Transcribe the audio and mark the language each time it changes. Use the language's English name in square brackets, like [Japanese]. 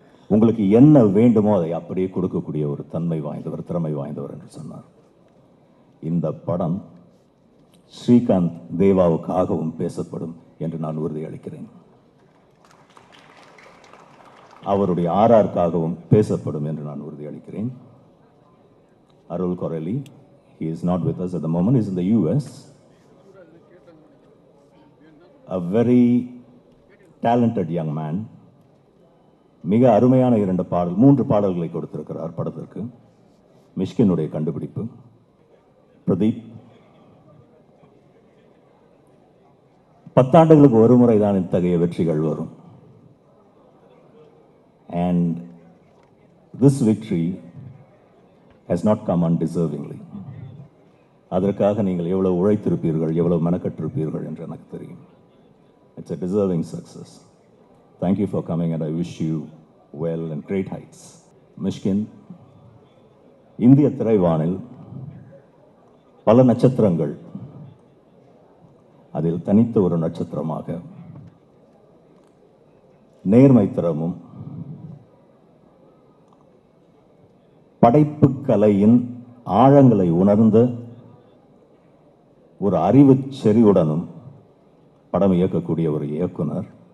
[Tamil] உங்களுக்கு என்ன வேண்டுமோ அதை அப்படியே கொடுக்கக்கூடிய ஒரு தன்மை வாய்ந்தவர், திறமை வாய்ந்தவர் என்று சொன்னார். இந்த படம் ஸ்ரீகாந்த் தேவாவுக்காகவும் பேசப்படும் என்று நான் உறுதியளிக்கிறேன். அவருடைய ஆர்ஆருக்காகவும் பேசப்படும் என்று நான் உறுதியளிக்கிறேன். [English] Arul Korali, he is not with us at the moment, he is in the US. A very talented young man. [Tamil] மிக அருமையான 3 பாடல்களை கொடுத்திருக்கிறார் படத்திற்கு. மிஷ்கினுடைய கண்டுபிடிப்பு. பிரதீப் 10 ஆண்டுகளுக்கு ஒரு முறை தான் இத்தகைய வெற்றிகள் வரும். [English] And this victory has not come undeservingly. [Tamil] அதற்காக நீங்கள் எவ்வளவு உழைத்திருப்பீர்கள், எவ்வளவு மெனக்கட்டிருப்பீர்கள் என்று எனக்கு தெரியும். [English] It's a deserving success. Thank you for coming and I wish you well and great heights. [Tamil] Mysskin இந்திய திரைவானில் பல நட்சத்திரங்கள், அதில் தனித்த ஒரு நட்சத்திரமாக நேர்மைத்திறமும் படைப்பு கலையின் ஆழங்களை உணர்ந்த ஒரு அறிவு செறிவுடனும் படம் இயக்கக்கூடிய ஒரு இயக்குனர்.